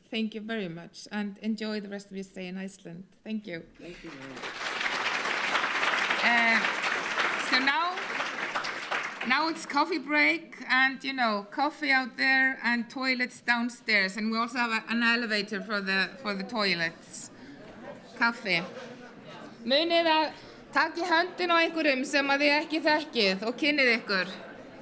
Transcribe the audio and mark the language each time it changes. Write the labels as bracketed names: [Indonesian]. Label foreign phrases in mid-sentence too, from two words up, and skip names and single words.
[English] Thank you very much, and enjoy the rest of your stay in Iceland. Thank you. Thank you very much. So now it's coffee break, and you know, coffee out there and toilets downstairs, and we also have an elevator for the toilets. [Icelandic] Kaffi. Munið að taka í höndin á einhverjum sem að þið ekki þekkið og kynnið ykkur.